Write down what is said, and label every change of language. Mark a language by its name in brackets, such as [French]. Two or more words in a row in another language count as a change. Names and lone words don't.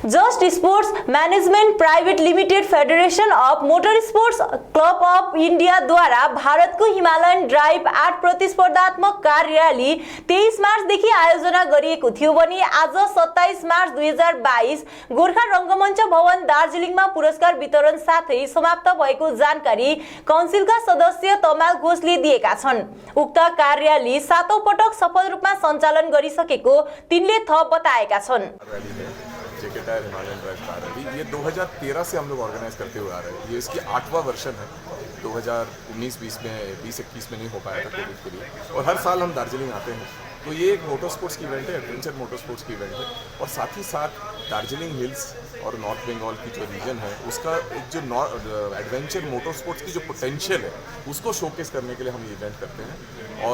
[Nepali] जस्ट स्पोर्ट्स म्यानेजमेन्ट प्राइभेट लिमिटेड फेडरेसन अफ मोटर स्पोर्ट्स क्लब अफ इन्डिया द्वारा भारतको हिमालयन ड्राइभ 8 प्रतिस्पर्धात्मक [English] car rally [Nepali] 23 मार्चदेखि आयोजना गरिएको थियो भने आज 27 मार्च 2022 गोर्खा रङ्गमञ्च भवन दार्जिलिङमा पुरस्कार वितरण साथै समाप्त भएको जानकारी काउन्सिलका सदस्य तमाल घोषले दिएका छन्। उक्त [English] car rally [Nepali] 7औं पटक सफल रूपमा सञ्चालन गरिसकेको तिनले थप बताएका छन्। [Hindi] जेके टायर हिमालयन ड्राइव कार रैली ये 2013 से हम लोग ऑर्गेनाइज करते हुए आ रहे हैं। ये इसकी 8वां वर्षन है। 2019-20 में 20-21 में नहीं हो पाया था कोविड के लिए, और हर साल हम दार्जिलिंग आते हैं। तो ये एक [English] motor sports [Hindi] की इवेंट है, [English] adventure motor sports [Hindi] की इवेंट है, और साथ ही साथ दार्जिलिंग हिल्स और नॉर्थ बंगाल की जो रीजन है उसका एक जो [English] adventure motor sports [Hindi] की जो पोटेंशियल है उसको शोकेस करने के लिए हम ये इवेंट करते हैं।